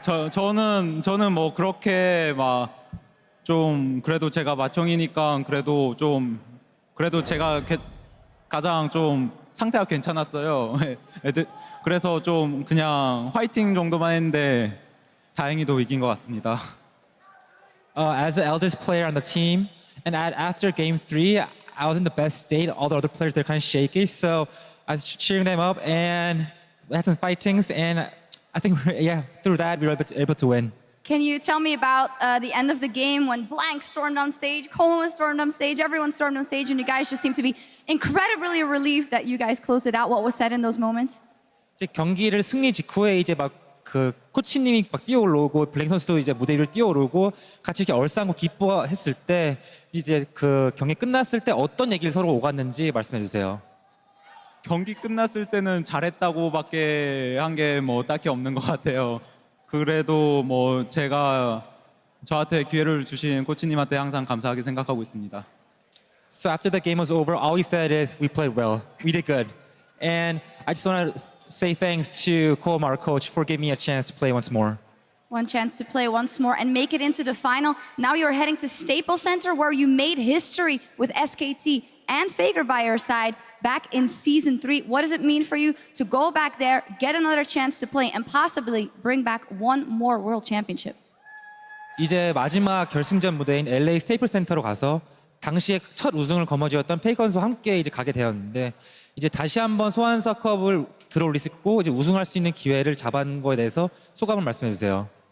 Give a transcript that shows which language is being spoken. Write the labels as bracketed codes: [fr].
[ko] 저는 뭐 그렇게 막 좀 그래도 제가 맏형이니까 그래도 제가 가장 좀 상태가 괜찮았어요. 그래서 좀 그냥 화이팅 정도만 했는데 다행히도 이긴 것 같습니다. [en] As the eldest player on the team, and after Game 3, I was in the best state. All the other players, they're kind of shaky, so I was cheering them up, and we had some fightings, and I think, through that, we were able to win. Can you tell me about the end of the game when Blank stormed on stage, Coma stormed on stage, everyone stormed on stage, and you guys just seemed to be incredibly relieved that you guys closed it out. What was said in those moments? [ko] 이제 경기를 승리 직후에 이제 막 그 코치님이 막 뛰어오르고 블랭 선수도 이제 무대 위를 뛰어오르고 같이 이렇게 얼싸안고 기뻐했을 때 이제 그 경기 끝났을 때 어떤 얘기를 서로 오갔는지 말씀해 주세요. 경기 끝났을 때는 잘했다고밖에 한 게 뭐 딱히 없는 것 같아요. 그래도 뭐 제가 저한테 기회를 주신 코치님한테 항상 감사하게 생각하고 있습니다. [en] So after the game was over, all we said is we played well, we did good, and I just want to say thanks to Cole, our coach, for giving me a chance to play once more. One chance to play once more and make it into the final. Now you're heading to Staples Center where you made history with SKT and Faker by your side back in Season 3. What does it mean for you to go back there, get another chance to play, and possibly bring back one more World Championship? [ko] 이제 마지막 결승전 무대인 LA 스테이플 센터로 가서 당시에 첫 우승을 거머쥐었던 페이커 선수와 함께 이제 가게 되었는데 이제 다시 한번 소환사컵을 들어올릴 수 있고 이제 우승할 수 있는 기회를 잡은 거에 대해서 소감을 말씀해 주세요.